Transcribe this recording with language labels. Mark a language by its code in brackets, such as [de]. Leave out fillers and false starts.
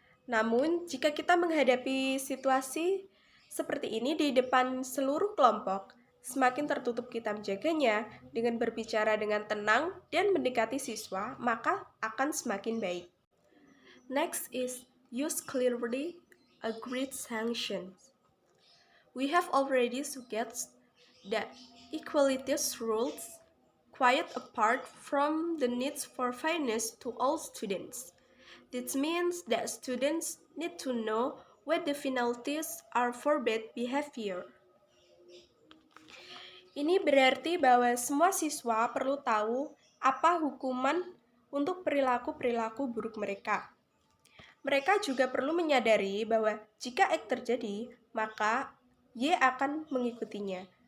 [id] Namun, jika kita menghadapi situasi seperti ini di depan seluruh kelompok, semakin tertutup kita menjaganya dengan berbicara dengan tenang dan mendekati siswa, maka akan semakin baik. [en] Next is use clearly agreed sanctions. We have already suggested that equality's rules quite apart from the needs for fairness to all students. This means that students need to know what the penalties are for bad behavior. [id] Ini berarti bahwa semua siswa perlu tahu apa hukuman untuk perilaku-perilaku buruk mereka. Mereka juga perlu menyadari bahwa jika X terjadi, maka Y akan mengikutinya.